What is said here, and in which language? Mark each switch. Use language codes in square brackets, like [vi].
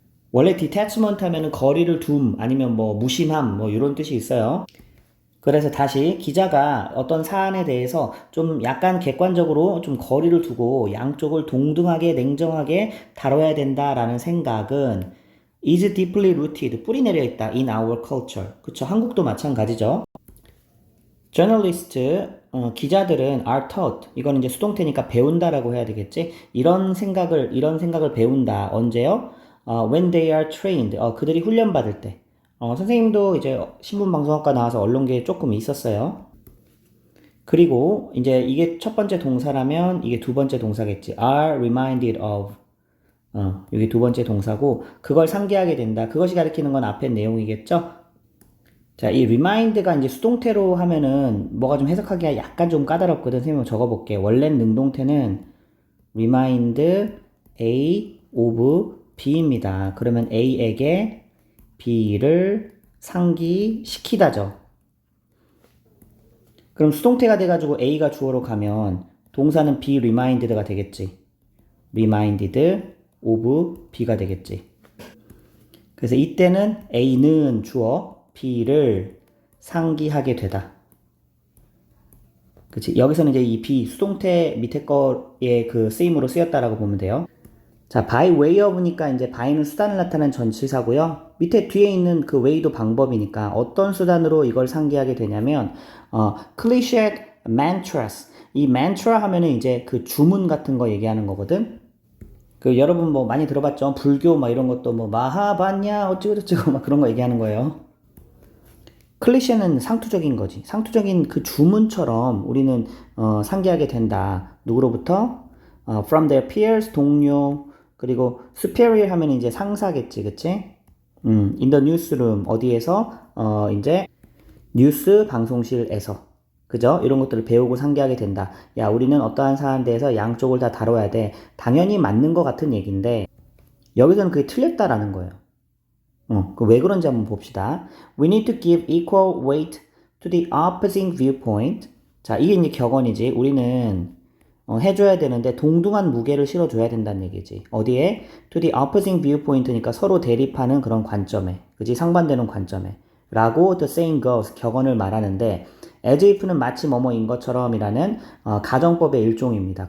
[ko] 원래 detachment 하면은 거리를 둠, 아니면 뭐 무심함, 뭐 이런 뜻이 있어요. 그래서 다시 기자가 어떤 사안에 대해서 좀 약간 객관적으로 좀 거리를 두고 양쪽을 동등하게 냉정하게 다뤄야 된다라는 생각은 [en] is deeply rooted, [ko] 뿌리 내려 있다 [en] in our culture. [ko] 그쵸? 한국도 마찬가지죠. [en] journalist, [ko] 기자들은 [en] are taught. [ko] 이건 이제 수동태니까 배운다라고 해야 되겠지? 이런 생각을 배운다. 언제요? [en] when they are trained. [ko] 그들이 훈련받을 때. 선생님도 이제 신문방송학과 나와서 언론계에 조금 있었어요. 그리고 이제 이게 첫 번째 동사라면 이게 두 번째 동사겠지. [en] are reminded of. [ko] 이게 두 번째 동사고 그걸 상기하게 된다. 그것이 가리키는 건 앞에 내용이겠죠? 자, 이 remind가 이제 수동태로 하면은 뭐가 좀 해석하기가 약간 좀 까다롭거든. 선생님 적어볼게. 원래 능동태는 remind A of B입니다. 그러면 A에게 B를 상기시키다죠. 그럼 수동태가 돼가지고 A가 주어로 가면 동사는 be reminded가 되겠지. [en] reminded of [ko] B가 되겠지. 그래서 이때는 A는 주어, B를 상기하게 되다. 그치? 여기서는 이제 이 be 수동태 밑에 거의 그 쓰임으로 쓰였다라고 보면 돼요. 자, by way of니까 이제 by는 수단을 나타내는 전치사고요. 밑에 뒤에 있는 그 way도 방법이니까 어떤 수단으로 이걸 상기하게 되냐면 [en] cliched mantras. [ko] 이 mantra 하면은 이제 그 주문 같은 거 얘기하는 거거든. 그 여러분 뭐 많이 들어봤죠? 불교 막 이런 것도 뭐 마하반야 어쩌고저쩌고 막 그런 거 얘기하는 거예요. 클리셰는 상투적인 거지. 상투적인 그 주문처럼 우리는 상기하게 된다. 누구로부터? [en] From their peers, [ko] 동료. 그리고 superior 하면 이제 상사겠지, 그치? [en] In the newsroom [ko] 어디에서? 이제 뉴스 방송실에서. 그죠? 이런 것들을 배우고 상기하게 된다. 야, 우리는 어떠한 사안에 대해서 양쪽을 다 다뤄야 돼. 당연히 맞는 것 같은 얘기인데 여기서는 그게 틀렸다라는 거예요. 왜 그런지 한번 봅시다. [en] We need to give equal weight to the opposing viewpoint. [ko] 자, 이게 이제 격언이지. 우리는 해줘야 되는데 동등한 무게를 실어줘야 된다는 얘기지. 어디에? [en] To the opposing viewpoint [ko] 니까 서로 대립하는 그런 관점에, 그지? 상반되는 관점에. 라고 [en] the saying goes, [ko] 격언을 말하는데 as if는 마치 뭐뭐인 것처럼이라는 가정법의 일종입니다.